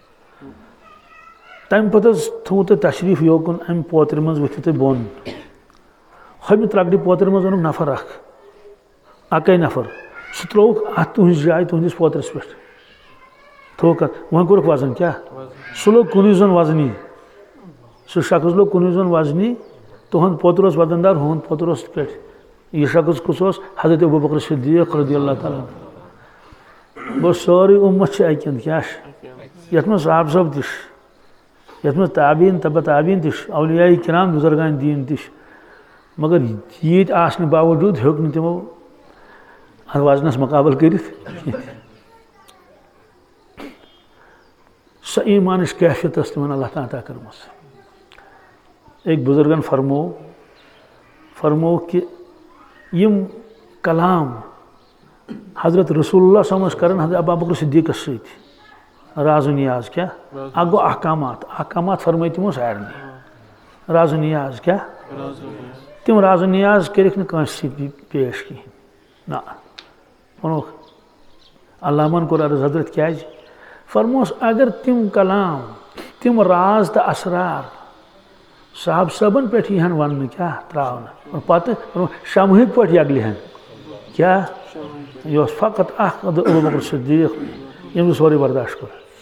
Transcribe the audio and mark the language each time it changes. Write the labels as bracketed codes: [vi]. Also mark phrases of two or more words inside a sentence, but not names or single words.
[ks] تمہِ پتہٕ حظ تھوٚو تۄہہِ تشریٖف یوکُن امہِ پوترِ منٛز ؤتھِو تُہۍ بۄن ہۄمہِ ترکڑِ پوترِ منٛز اوٚنُکھ نفر اکھ اکے نفر سُہ ترٛووُکھ اتھ تُہنٛزِ جایہِ تُہنٛدِس پوترس پٮ۪ٹھ تھوٚوُکھ اتھ وۄنۍ کوٚرُکھ وزن کیٛاہ سُہ لوٚگ کُنُے زوٚن وزنی سُہ شخص لوٚگ کُنُے زوٚن وزنی تُہُنٛد پوتر اوس وزندار ہُہُنٛد پوتر اوس یِتھ کٲٹھۍ یہ شخص کُس اوس حضرت ابوبکر صدیق [ar] رضی اللہ تعالیٰ [ks] گوٚو سورُے اُمت چھِ اکہِ اندٕ کیٛاہ چھِ یتھ منٛز صحابہ صٲب تہِ چھِ یتھ منٛز تابعیٖن تبع تابعیٖن تہِ چھِ اولیاء کرام بُزرگان دیٖن تہِ چھِ مگر ییٖتۍ آسنہٕ باوجوٗد ہیوٚک نہٕ تِمو اتھ وزنس مقابل کٔرِتھ سۄ ایٖمانٕچ کیفیت ٲس تِمن اللہ تعالیٰ عطا کٔرمٕژ أکۍ بُزرگن فرموو کہ یم کلام حضرت رسول اللہ [ar] صلی اللہ علیہ وسلم [ks] کران حضرت ابوبکر صدیقس سۭتۍ راز و نیاز کیا اکھ گوٚو احکامات فرمٲے تِمو سارنٕے راز و نیاز کیا تِم راز و نیاز کٔرِکھ نہٕ کٲنٛسہِ سۭتۍ پیش کِہیٖنۍ نہ ووٚنُکھ علامن کوٚر عرض حضرت کیٛازِ فرموس اگر تِم کلام تِم راز تہٕ اسرار صاحب صٲبن پٮ۪ٹھ یِہن وننہٕ کیٛاہ ترٛاونہٕ پتہٕ شمہٕکۍ پٲٹھۍ یگلہِ ہن کیٛاہ یہِ اوس فقط اکھ ابوبکر صدیق ییٚمۍ سورُے برداشت کوٚر